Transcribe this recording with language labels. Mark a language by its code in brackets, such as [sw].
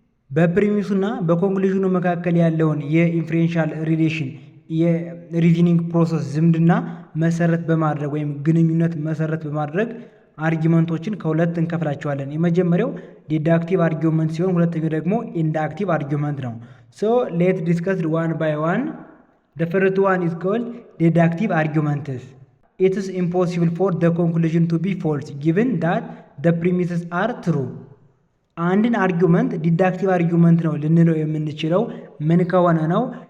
[am] በፕሪሚሱና በኮንክሉዥኑ መካከል ያለውን የኢንፍሬንሻል ሪሌሽን የሪዝኒንግ ፕሮሰስ ዝምድና መሰረት በማድረግ ወይም ግንኙነት መሰረት በማድረግ አርጊውመንቶችን ከሁለት እንከፍላቸዋለን። የመጀመሪያው ዲዳክቲቭ አርጊውመንት ሲሆን ሁለተኛው ደግሞ ኢንዳክቲቭ አርጊውመንት ነው። [en] ሶ ሌት ዲስከስ ዋን ባይ ዋን። the first one is called deductive arguments. It is impossible for the conclusion to be false given that the premises are true. [am] አንድን አርጊውመንት ዲዳክቲቭ አርጊውመንት ነው ልንለው የምንችለው ምን ከሆነ ነው?